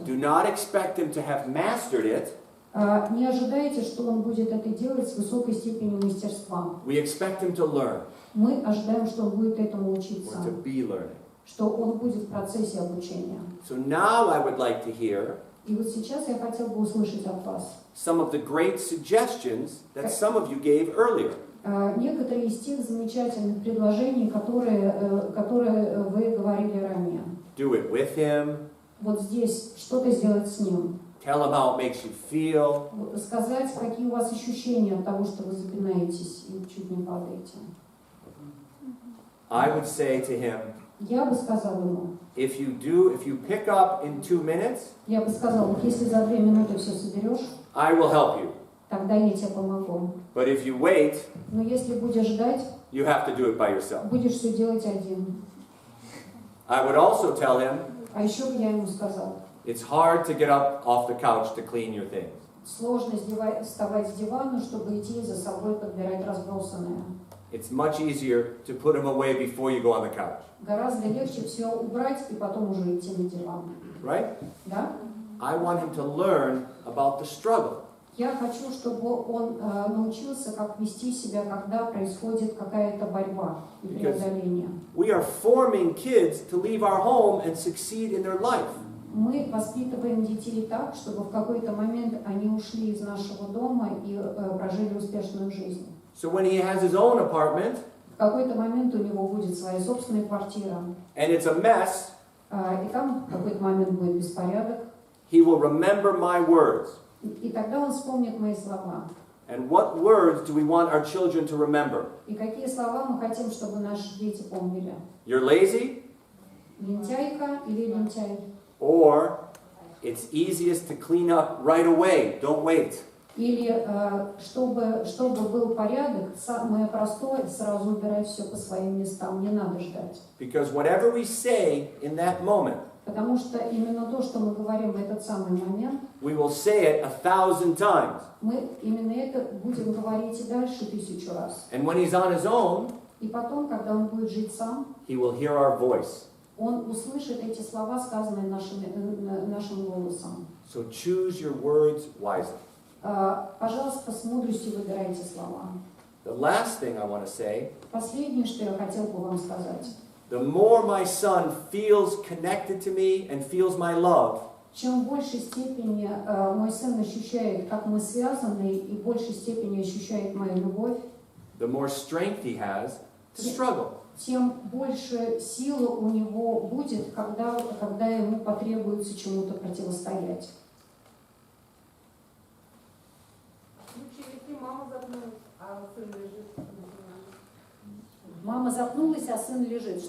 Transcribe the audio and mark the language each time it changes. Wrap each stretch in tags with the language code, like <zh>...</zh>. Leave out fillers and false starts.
<en>Do not expect him to have mastered it.</en> <ru>Не ожидайте, что он будет это делать с высокой степенью мастерства.</ru> <en>We expect him to learn.</en> <ru>Мы ожидаем, что он будет этому учиться,</ru> <en>Or to be learning.</en> <ru>что он будет в процессе обучения.</ru> <en>So now I would like to hear</en> <ru>И вот сейчас я хотел бы услышать от вас</ru> <en>some of the great suggestions that some of you gave earlier.</en> <ru>некоторые из тех замечательных предложений, которые вы говорили ранее.</ru> <en>Do it with him.</en> <ru>Вот здесь что-то сделать с ним.</ru> <en>Tell him how it makes you feel.</en> <ru>Сказать, какие у вас ощущения от того, что вы запинаетесь и чуть не падаете.</ru> <en>I would say to him,</en> <ru>Я бы сказала ему,</ru> <en>if you pick up in 2 minutes,</en> <ru>я бы сказала, вот если за 2 минуты все соберешь,</ru> <en>I will help you.</en> <ru>тогда я тебе помогу.</ru> <en>But if you wait,</en> <ru>Но если будешь ждать,</ru> <en>you have to do it by yourself.</en> <ru>будешь все делать один.</ru> <en>I would also tell him,</en> <ru>А еще бы я ему сказала,</ru> <en>it's hard to get up off the couch to clean your things.</en> <ru>сложно вставать с дивана, чтобы идти за собой подбирать разбросанное.</ru> <en>It's much easier to put them away before you go on the couch.</en> <ru>Гораздо легче все убрать и потом уже идти на диван.</ru> <en>Right?</en> <ru>Да?</ru> <en>I want him to learn about the struggle.</en> <ru>Я хочу, чтобы он научился, как вести себя, когда происходит какая-то борьба и преодоление.</ru> <en>We are forming kids to leave our home and succeed in their life.</en> <ru>Мы воспитываем детей так, чтобы в какой-то момент они ушли из нашего дома и прожили успешную жизнь.</ru> <en>So when he has his own apartment,</en> <ru>В какой-то момент у него будет своя собственная квартира,</ru> <en>and it's a mess,</en> <ru>и там в какой-то момент будет беспорядок,</ru> <en>he will remember my words.</en> <ru>и тогда он вспомнит мои слова.</ru> <en>And what words do we want our children to remember?</en> <ru>И какие слова мы хотим, чтобы наши дети помнили?</ru> <en>You're lazy,</en> <ru>Лентяйка или лентяй?</ru> <en>or it's easiest to clean up right away, don't wait.</en> <ru>Или чтобы был порядок, самое простое, сразу убирать все по своим местам, не надо ждать.</ru> <en>Because whatever we say in that moment,</en> <ru>Потому что именно то, что мы говорим в этот самый момент,</ru> <en>we will say it 1,000 times.</en> <ru>мы именно это будем говорить и дальше 1000 раз.</ru> <en>And when he's on his own,</en> <ru>И потом, когда он будет жить сам,</ru> <en>he will hear our voice.</en> <ru>он услышит эти слова, сказанные нашим голосом.</ru> <en>So choose your words wisely.</en> <ru>Пожалуйста, с мудростью выбирайте слова.</ru> <en>The last thing I want to say,</en> <ru>Последнее, что я хотел бы вам сказать.</ru> <en>the more my son feels connected to me and feels my love,</en> <ru>Чем в большей степени мой сын ощущает, как мы связаны, и в большей степени ощущает мою любовь,</ru> <en>the more strength he has to struggle.</en> <ru>тем больше силы у него будет, когда ему потребуется чему-то противостоять. Если мама запнулась, а сын лежит. Мама запнулась, а сын лежит.</ru>